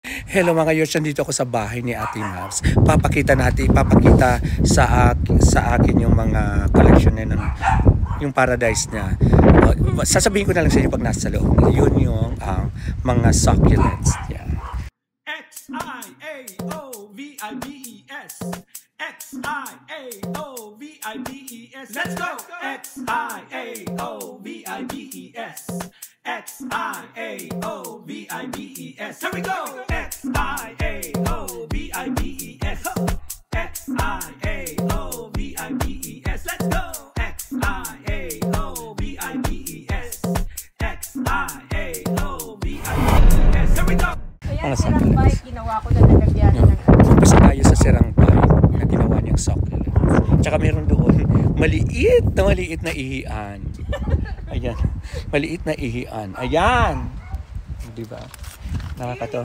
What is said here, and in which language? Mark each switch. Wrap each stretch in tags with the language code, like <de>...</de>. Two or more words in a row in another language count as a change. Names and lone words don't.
<tl>Hello mga yosh, nandito ako sa bahay ni Ate Mabs. Ipapakita sa akin yung mga collection niya ng yung paradise niya. Sasabihin ko na lang sa inyo pag nasa loob. Yun yung mga succulents. Yeah.</tl> <en>X-I-A-O-V-I-B-E-S X-I-A-O-V-I-B-E-S Let's go! X-I-A-O-V-I-B-E-S X-I-A-O-V-I-B-E-S Here we go! X-I-A-O-V-I-B-E-S X-I-A-O-V-I-B-E-S Let's go! X-I-A-O-V-I-B-E-S X-I-A-O-V-I-B-E-S Here we go!</en> <tl>Kaya sirang bike, ginawa ko na nalagyan ng Umpisa tayo sa sirang bike na ginawa niyang succulent. Tsaka meron doon, maliit na ihian. Ayan, maliit na ihian. Ayan! Diba? Nakakatawa.</tl>